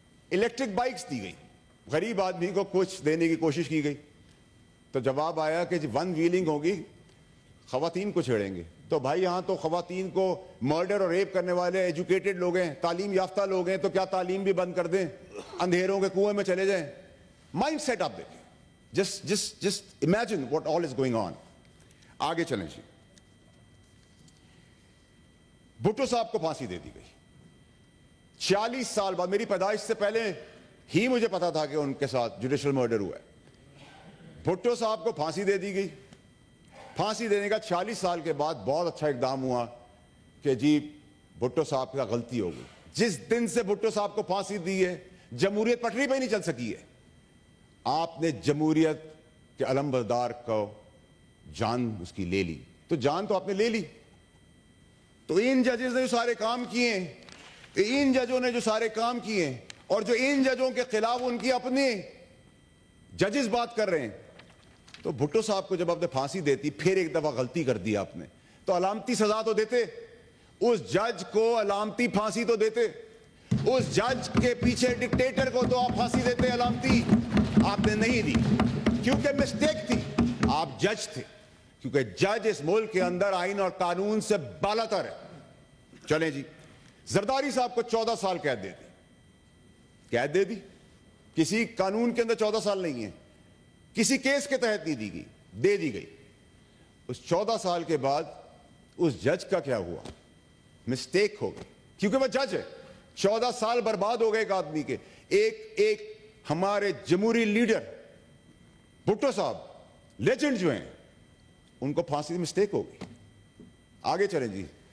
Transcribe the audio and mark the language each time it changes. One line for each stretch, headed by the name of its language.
Urdu: Electric bikes دی گئی, غریب آدمی کو کچھ دینے کی کوشش کی گئی, تو جواب آیا کہ ون ویلنگ ہوگی, خواتین کو چھیڑیں گے. تو بھائی یہاں تو خواتین کو مرڈر اور ریپ کرنے والے ایجوکیٹڈ لوگ ہیں, تعلیم یافتہ لوگ ہیں, تو کیا تعلیم بھی بند کر دیں, اندھیروں کے کنویں میں چلے جائیں؟ مائنڈ سیٹ آپ دیکھیں,
English: Just imagine what all is going on.
Urdu: آگے چلیں جی. بھٹو صاحب کو پھانسی دے دی گئی 46 سال بعد. میری پیدائش سے پہلے ہی مجھے پتا تھا کہ ان کے ساتھ جوڈیشل مرڈر ہوا ہے. بھٹو صاحب کو پھانسی دے دی گئی. پھانسی دینے کا 46 سال کے بعد بہت اچھا اقدام ہوا کہ جی بھٹو صاحب کا غلطی ہو گئی. جس دن سے بھٹو صاحب کو پھانسی دی ہے جمہوریت پٹری پہ نہیں چل سکی ہے. آپ نے جمہوریت کے علمبردار کو جان اس کی لے لی, تو جان تو آپ نے لے لی. تو ان ججز نے جو سارے کام کیے ہیں, ان ججوں نے جو سارے کام کیے ہیں, اور جو ان ججوں کے خلاف ان کی اپنے ججز بات کر رہے ہیں, تو بھٹو صاحب کو جب آپ نے پھانسی دیتی, پھر ایک دفعہ غلطی کر دی آپ نے, تو علامتی سزا تو دیتے. اس جج کو علامتی پھانسی تو دیتے. اس جج کے پیچھے ڈکٹیٹر کو تو آپ پھانسی دیتے علامتی. آپ نے نہیں دی کیونکہ مسٹیک تھی. آپ جج تھے, کیونکہ جج اس ملک کے اندر آئین اور قانون سے بالاتر ہے. چلیں جی, زرداری صاحب کو 14 سال قید دے دی. قید دے دی, کسی قانون کے اندر 14 سال نہیں ہے. کسی کیس کے تحت نہیں دی گئی, دے دی گئی. اس 14 سال کے بعد اس جج کا کیا ہوا؟ مسٹیک ہو گئی, کیونکہ وہ جج ہے. 14 سال برباد ہو گئے ایک آدمی کے. ایک ہمارے جمہوری لیڈر بھٹو صاحب, لیجنڈ جو ہیں, ان کو پھانسی سے مسٹیک ہو گئی. آگے چلیں جی.